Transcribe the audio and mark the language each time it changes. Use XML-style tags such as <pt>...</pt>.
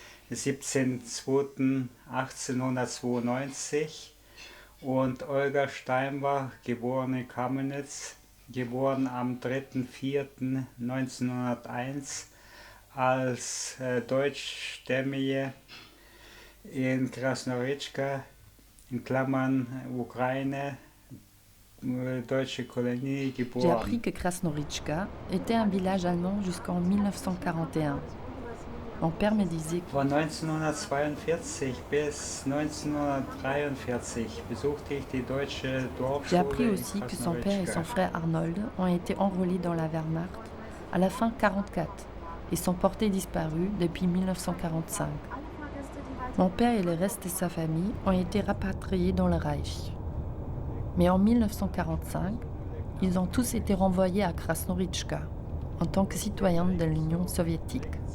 <de>17.02.1892, und Olga Steinbach, geborene Kamenitz, geboren am 3.04.1901, als deutschstämmige in Krasnoritchka, in Klammern Ukraine, deutsche Kolonie, geboren.</de> <fr>J'ai appris que Krasnoritchka était un village allemand jusqu'en 1941. Mon père me disait que</fr> <de>Von 1942 bis 1943 besuchte ich die deutsche Dorfschule.</de> <fr>J'ai appris aussi que son père et son frère Arnold ont été enrôlés dans la Wehrmacht à la fin 1944 et sont portés disparus depuis 1945. Mon père et le reste de sa famille ont été rapatriés dans le Reich. Mais en 1945, ils ont tous été renvoyés à Krasnoritchka en tant que citoyens de l'Union soviétique.</fr>